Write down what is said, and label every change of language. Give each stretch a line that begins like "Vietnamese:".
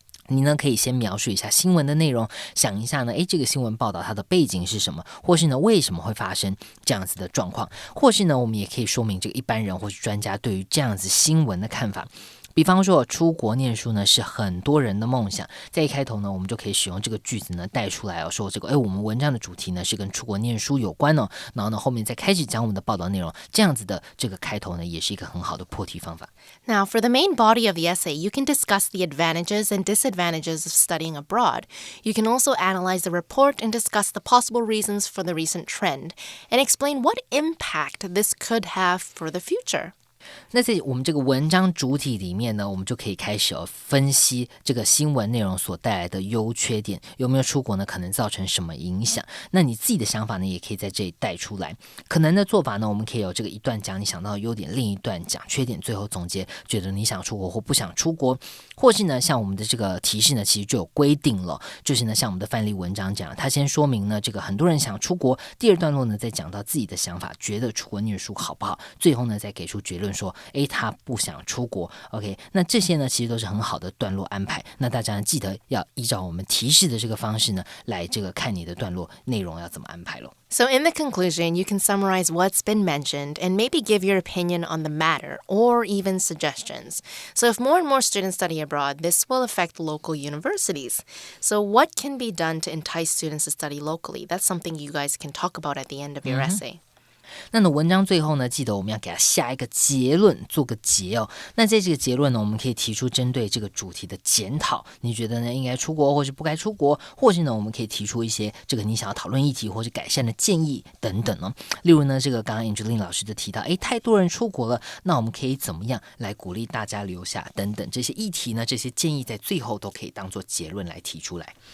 Chinese: 你呢可以先描述一下新闻的内容，想一下呢，这个新闻报道它的背景是什么，或是呢为什么会发生这样子的状况，或是呢我们也可以说明这个一般人或是专家对于这样子新闻的看法。比方说出国念书呢是很多人的梦想，在一开头呢我们就可以使用这个句子呢带出来说这个我们文章的主题呢是跟出国念书有关然后呢后面再开始讲我们的报道内容，这样子的这个开头呢也是一个很好的破题方法。
English: Now, for the main body of the essay, you can discuss the advantages and disadvantages of studying abroad. You can also analyze the report and discuss the possible reasons for the recent trend and explain what impact this could have for the future.
Chinese: 那在我们这个文章主体里面呢，我们就可以开始分析这个新闻内容所带来的优缺点，有没有出国呢可能造成什么影响。那你自己的想法呢也可以在这里带出来。可能的做法呢，我们可以有这个一段讲你想到的优点，另一段讲缺点，最后总结觉得你想出国或不想出国。或是呢像我们的这个提示呢其实就有规定了，就是呢像我们的范例文章讲，他先说明呢这个很多人想出国，第二段落呢再讲到自己的想法，觉得出国念书好不好，最后呢再给出结论说他不想出国。 OK， 那这些呢其实都是很好的段落安排。那大家记得要依照我们提示的这个方式呢来这个看你的段落内容要怎么安排咯。
English: So in the conclusion, you can summarize what's been mentioned and maybe give your opinion on the matter or even suggestions. So if more and more students study abroad, this will affect local universities. So what can be done to entice students to study locally? That's something you guys can talk about at the end of your essay.
Chinese: 那呢文章最后呢记得我们要给它下一个结论，做个结那在这个结论呢我们可以提出针对这个主题的检讨，你觉得呢应该出国或是不该出国，或是呢我们可以提出一些这个你想要讨论议题或是改善的建议等等呢。例如呢这个刚刚 Angeline 老师就提到太多人出国了，那我们可以怎么样来鼓励大家留下等等，这些议题呢这些建议在最后都可以当做结论来提出来。